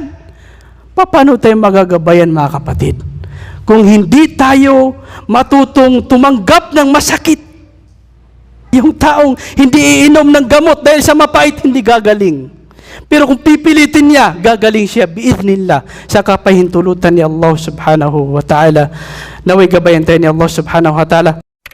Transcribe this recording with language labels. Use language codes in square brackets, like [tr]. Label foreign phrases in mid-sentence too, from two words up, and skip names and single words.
[tl] Paano tayo magagabayan, mga kapatid? Kung hindi tayo matutong tumanggap ng masakit, yung taong hindi iinom ng gamot dahil sa mapait, hindi gagaling. Pero kung pipilitin niya, gagaling siya, biidhnillah, sa kapahintulutan ni Allah [ar] سبحانه وتعالى. [tl] Naway gabayan tayo ni Allah [ar] سبحانه وتعالى.